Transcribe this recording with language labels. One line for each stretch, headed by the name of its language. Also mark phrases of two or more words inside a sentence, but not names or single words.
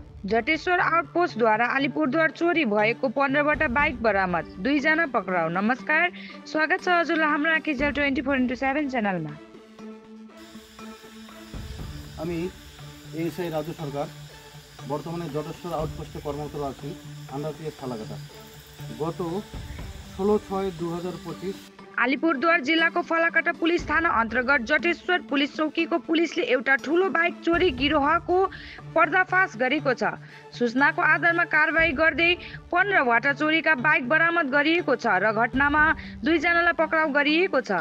Nepali: जटेश्वर आउटपोस्ट द्वारा अलिपुरद्वार चोरी भएको 15वटा बाइक बरामद, 2 जना पक्राउ। नमस्कार, स्वागत छ हजुरलाई हाम्रो आँखिझ्याल 24x7 চ্যানেলमा।
Bangla: আমি এসআই রাজু সরকার, বর্তমানে জটেশ্বর আউটপোস্টে কর্মরত আছি,
English: under PS
Bangla: ফালাকাটা। গত 16/6/2025
Nepali: अलिपुरद्वार जिल्लाको फलाकाटा पुलिस थाना अन्तर्गत जटेश्वर पुलिस चौकीको पुलिसले एउटा ठूलो बाइक चोरी गिरोहको पर्दाफास गरेको छ। सूचनाको आधारमा कारबाही गर्दै 15वटा चोरीका बाइक बरामद गरिएको छ र घटनामा 2 जनालाई पक्राउ गरिएको छ।